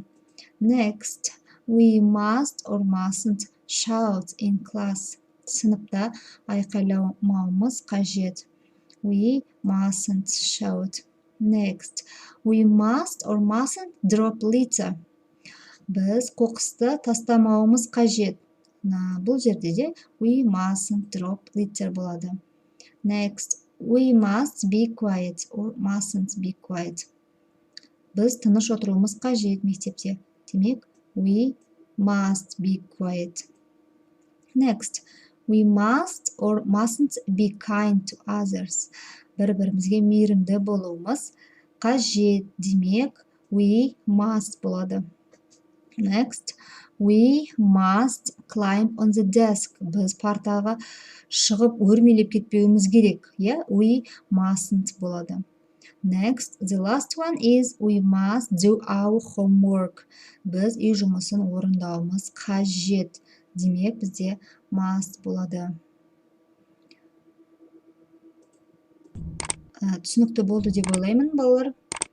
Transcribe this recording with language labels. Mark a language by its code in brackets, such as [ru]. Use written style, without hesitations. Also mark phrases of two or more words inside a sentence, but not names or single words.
[en] Next, we must or mustn't shout in class. [kk] Сыныпта айқайламауымыз қажет. [en] We mustn't shout. Next, we must or mustn't drop litter. [kk] Біз қоқысты тастамауымыз қажет. Бұл жерде де [en] we mustn't drop litter [kk] болады. [en] Next, we must be quiet or mustn't be quiet. [kk] Біз тыныш отыруымыз қажет мектепте. Демек, [en] we must be quiet. Next, we must or mustn't be kind to others. [kk] Бір-бірімізге мейірімді болуымыз қажет. Демек, [en] we must болады. Next, we must climb on the desk. [kk] Біз партаға шығып өрмелеп кетпеуіміз керек. [en] We mustn't болады. Next, the last one is we must do our homework. [kk] Біз үй жұмысын орындауымыз қажет. Демек, бізде must болады. Түсінікті болды деп ойлаймын, балалар.